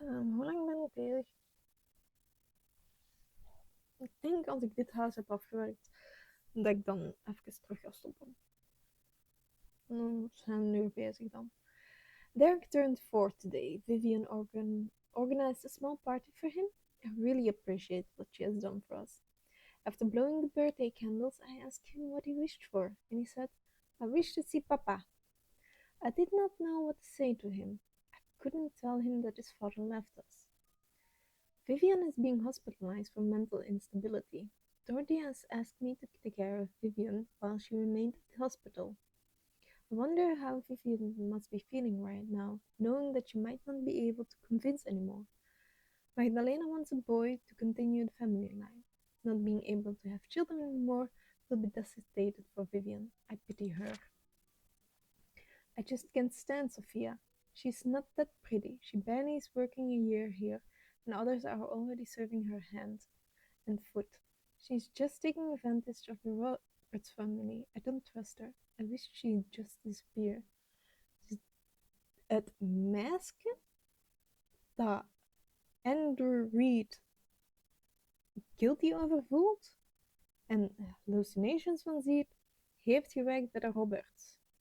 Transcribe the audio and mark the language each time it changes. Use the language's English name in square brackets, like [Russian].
[Dutch] Hoe lang ben ik bezig? Ik denk als ik dit huis heb afgewerkt, dat ik dan even terug ga stoppen. We zijn een uur bezig dan. [English] Derek turned 4 today. Vivian organized a small party for him. I really appreciate what she has done for us. After blowing the birthday candles, I asked him what he wished for, and he said, I wish to see Papa. I did not know what to say to him. I couldn't tell him that his father left us. Vivian is being hospitalized for mental instability. Dorothy has asked me to take care of Vivian while she remained at the hospital. I wonder how Vivian must be feeling right now, knowing that she might not be able to convince anymore. Magdalena wants a boy to continue the family line. Not being able to have children anymore will be devastated for Vivian. I pity her. I just can't stand Sophia. She's not that pretty. She barely is working a year here, and others are already serving her hand and foot. She's just taking advantage of the Roberts family. I don't trust her. I wish she'd just disappear. [Dutch] Het meisje dat Andrew Reed guilty over voelt en hallucinations van ziet, heeft gewerkt bij de Roberts.